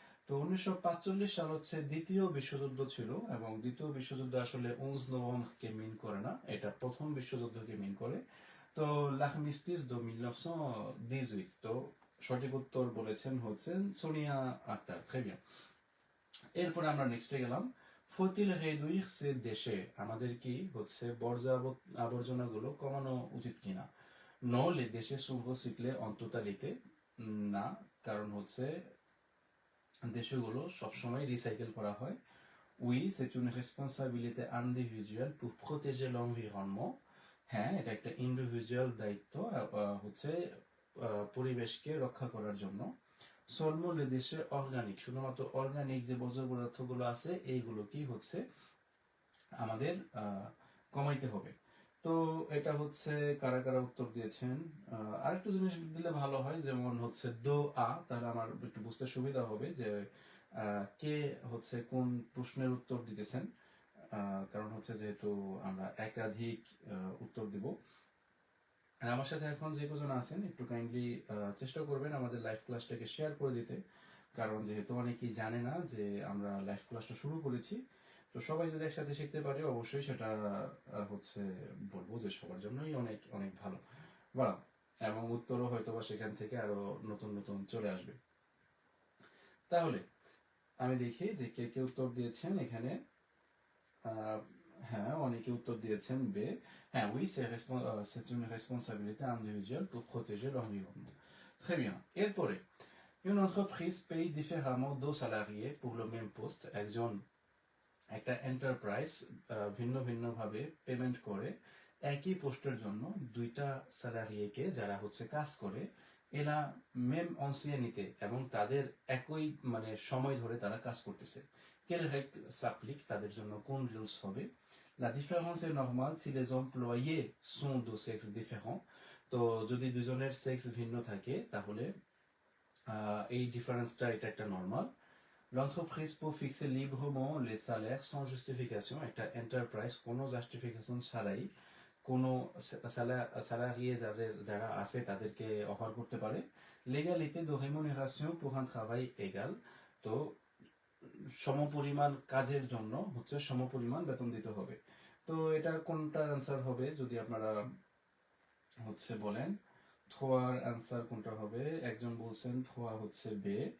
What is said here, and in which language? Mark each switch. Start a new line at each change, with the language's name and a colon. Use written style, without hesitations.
Bangla: তো 1945 সাল হচ্ছে দ্বিতীয় বিশ্বযুদ্ধ ছিল, এবং দ্বিতীয় বিশ্বযুদ্ধ আসলে 11 নভেম্বরকে মিন করে না, এটা প্রথম বিশ্বযুদ্ধকে মিন করে। তো
French: l'armistice de 1918।
Bangla: তো সঠিক উত্তর বলেছেন হচ্ছেন সোনিয়া আক্তার।
French: très bien।
Bangla: এরপরে আমরা নেক্সটে গেলাম।
French: faut-il réduire ces déchets?
Bangla: আমাদের কি হচ্ছে বর্জ্য আবর্জনাগুলো কমানো উচিত কিনা?
French: Non, les déchets sont recyclés en totalité।
Bangla: না, কারণ হচ্ছে দেশগুলো সবসময় রিসাইকেল করা হয়।
French: Oui, c'est une responsabilité individuelle pour protéger l'environnement।
Bangla: হ্যাঁ, এটা একটা ইন্ডিভিজুয়াল দায়িত্ব হচ্ছে পরিবেশকে রক্ষা করার জন্য।
French: Seulement les déchets organiques,
Bangla: শুধুমাত্র অর্গানিক যে বর্জ্য পদার্থগুলো আছে এইগুলো কি হচ্ছে আমাদের কমাইতে হবে। তো এটা হচ্ছে কারা কারা উত্তর দিয়েছেন। আরেকটু জিনিস দিলে ভালো হয়, যেমন হচ্ছে তাহলে আমার একটু বুঝতে সুবিধা হবে যে কে হচ্ছে কোন প্রশ্নের উত্তর দিতেছেন, কারণ হচ্ছে যেহেতু আমরা একাধিক উত্তর দিব। আর আমার সাথে এখন যে কজন আছেন একটু কাইন্ডলি চেষ্টা করবেন আমাদের লাইভ ক্লাসটাকে শেয়ার করে দিতে, কারণ যেহেতু অনেকেই জানে না যে আমরা লাইভ ক্লাসটা শুরু করেছি। তো সবাই যদি একসাথে শিখতে পারে অবশ্যই সেটা হচ্ছে বলবো যে সবার জন্যই অনেক অনেক ভালো বা, এবং উত্তরও হয়তো বা সেখান থেকে আরো নতুন নতুন চলে আসবে। তাহলে আমি দেখি যে কে কে উত্তর দিয়েছেন এখানে। হ্যাঁ, অনেকে উত্তর দিয়েছেন বে।
French: হ্যাঁ, oui, c'est une responsabilité individuelle pour protéger l'environnement। Très bien। এরপরে une entreprise paye différemment deux salariés pour le même poste।
Bangla: একটা এন্টারপ্রাইজ ভিন্ন ভিন্ন ভাবে পেমেন্ট করে একই পোস্টের জন্য দুইটা স্যালারিকে যারা হচ্ছে কাজ করে, এরা মেম অনসিয়ানিতে এবং তাদের একই মানে সময় ধরে তারা কাজ করতেছে।
French: quelle règle s'applique?
Bangla: তাদের জন্য কোন রুলস হবে?
French: La différence est normale si les employés sont de sexe différent।
Bangla: তো যদি দুজনের সেক্স ভিন্ন থাকে তাহলে এই ডিফারেন্সটা এটা একটা normal.
French: L'entreprise peut fixer librement les salaires sans justification।
Bangla: একটা এন্টারপ্রাইজ কোনো জাস্টিফিকেশন ছাড়াই কোনো স্যালারিয়ে যারা আছে তাদেরকে অফার করতে পারে।
French: l'égalité de rémunération pour un travail égal।
Bangla: তো সমপরিমাণ কাজের জন্য হচ্ছে সমপরিমাণ বেতন দিতে হবে। তো এটা কোনটার অ্যান্সার হবে যদি আপনারা হচ্ছে বলেন। থোয়ার অ্যান্সার কোনটা হবে? একজন বলছেন থোয়া হচ্ছে বে।